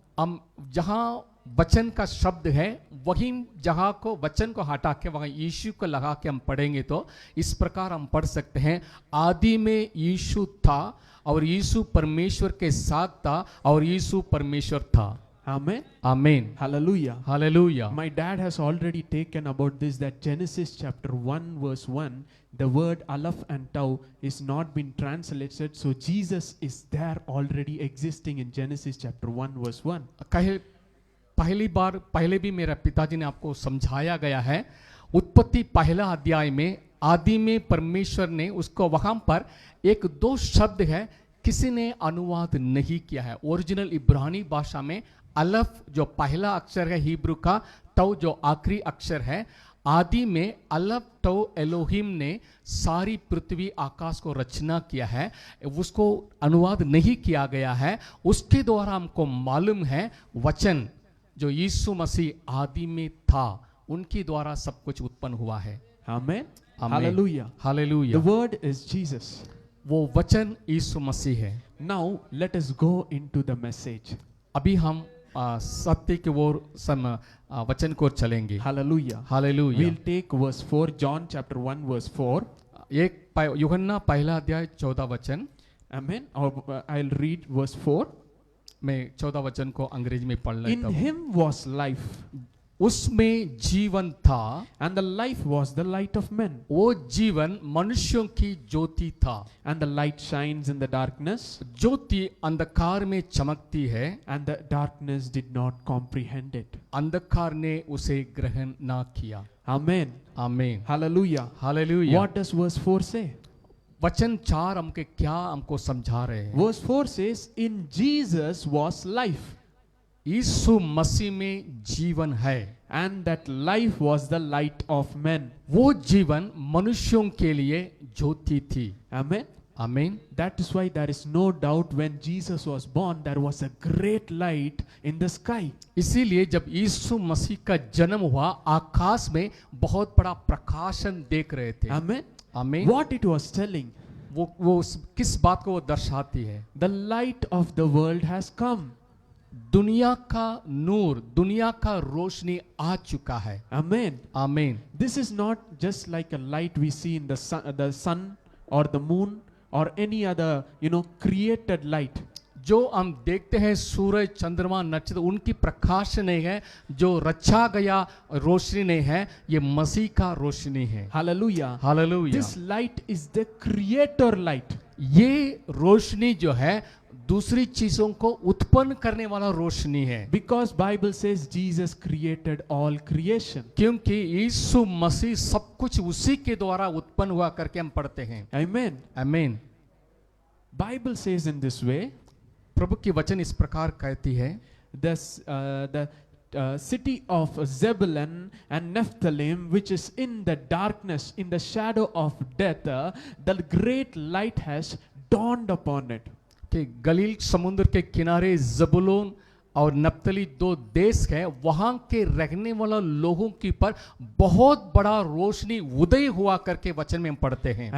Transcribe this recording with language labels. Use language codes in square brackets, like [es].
[hi] हम जहाँ वचन का शब्द है वही जगह को वचन को हटा के वहाँ यीशु को लगा के हम पढ़ेंगे तो इस प्रकार हम पढ़ सकते हैं, आदि में यीशु था और यीशु परमेश्वर के साथ था और यीशु परमेश्वर था। [en] Amen. [hi] आमीन। [en] Hallelujah. [hi] Hallelujah. [en] My dad has already taken about this, that Genesis chapter 1 verse 1, the word Aleph and Tau is not been translated, so Jesus is there already existing in Genesis chapter 1 verse 1. [hi] पहली बार पहले भी मेरा पिताजी ने आपको समझाया गया है, उत्पत्ति पहला अध्याय में आदि में परमेश्वर ने उसको वहां पर एक दो शब्द है, किसी ने अनुवाद नहीं किया है। ओरिजिनल इब्रानी भाषा में अलफ जो पहला अक्षर है हिब्रू का, तौ जो आखिरी अक्षर है, आदि में अलफ तौ एलोहिम ने सारी पृथ्वी आकाश को रचना किया है, उसको अनुवाद नहीं किया गया है। उसके द्वारा हमको मालूम है वचन जो यीशु मसीह आदि में था, उनके द्वारा सब कुछ उत्पन्न हुआ है। [en] Amen. Amen. Hallelujah. [hi] Hallelujah. [en] The word is Jesus. [hi] वो वचन यीशु मसीह है। [en] Now let us go into the message. [hi] अभी हम सत्य की ओर वचन को चलेंगे। [en] Hallelujah. [hi] Hallelujah. [en] We'll take verse 4, John chapter 1 verse 4. [hi] यूहन्ना पहला अध्याय 14 वचन। [en] Amen. Or I'll read verse 4. [hi] मैं 14 वचन को अंग्रेजी में पढ़ [en] In [hi] लेता हूँ। [en] him was life, [hi] उसमें जीवन था, [en] and the life was the light of men. [hi] वो जीवन मनुष्यों की ज्योति था। [en] And the light shines in the darkness, [hi] ज्योति अंधकार में चमकती है, [en] and the darkness did not comprehend it. [hi] अंधकार ने उसे ग्रहण ना किया। [en] Amen. [hi] आमीन। [en] Hallelujah. [hi] Hallelujah. [en] What does verse 4 say? [hi] वचन 4 हमको समझा रहे हैं। [en] Verse 4 says, in Jesus was life, [hi] यीशु मसीह में जीवन है, [en] and that life was the light of men. [hi] वो जीवन मनुष्यों के लिए ज्योति थी। [en] Amen. [hi] आमीन। [en] That is why there is no doubt when Jesus was born, there was a great light in the sky. [hi] इसीलिए जब यीशु मसीह का जन्म हुआ, आकाश में बहुत बड़ा प्रकाशन देख रहे थे। [en] Amen. [hi] आमीन। [en] What it was telling, [hi] वो किस बात को वो दर्शाती है? [en] the light of the world has come. [hi] दुनिया का नूर, दुनिया का रोशनी आ चुका है। [en] Amen. [hi] आमीन। [en] This is not just like a light we see in the sun or the moon or any other, created light. [hi] जो हम देखते हैं सूरज, चंद्रमा, नक्षत्र, उनकी प्रकाश नहीं है, जो रचा गया रोशनी नहीं है, ये मसीह का रोशनी है। [en] Hallelujah. [hi] Hallelujah. [en] This light is the creator light. [hi] ये रोशनी जो है दूसरी चीजों को उत्पन्न करने वाला रोशनी है, [en] Because Bible says Jesus created all creation. [hi] क्योंकि यीशु मसीह सब कुछ उसी के द्वारा उत्पन्न हुआ करके हम पढ़ते हैं। [en] Amen. [hi] आमीन। [en] Bible says in this way, [hi] प्रभु की वचन इस प्रकार कहती है, [en] the city of Zebulun and Nephthalim, which is in the darkness, in the shadow of death, the great light has dawned upon it. [hi] कि गलील समुद्र के किनारे जबुलून और नप्तली दो देश है, वहां के रहने वाला लोगों के पर बहुत बड़ा रोशनी उदय हुआ करके वचन में हम पढ़ते हैं।